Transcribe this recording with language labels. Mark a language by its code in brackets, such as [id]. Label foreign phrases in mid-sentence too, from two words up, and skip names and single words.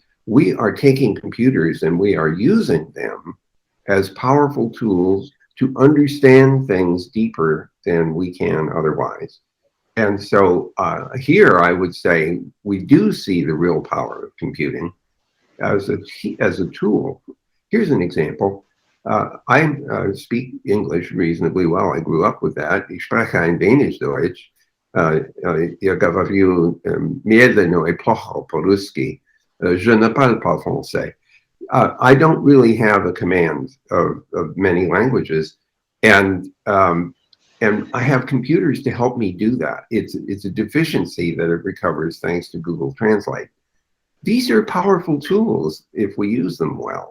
[en] We are taking computers and we are using them as powerful tools to understand things deeper than we can otherwise. And so here I would say we do see the real power of computing as a tool. Here's an example. I speak English reasonably well. I grew up with that. [de] Ich spreche ein wenig Deutsch. [ru] Ich говорю медленно и плохо по-русски. [fr] Je ne parle pas français. [en] I don't really have a command of many languages, and I have computers to help me do that. It's a deficiency that it recovers thanks to Google Translate. These are powerful tools if we use them well.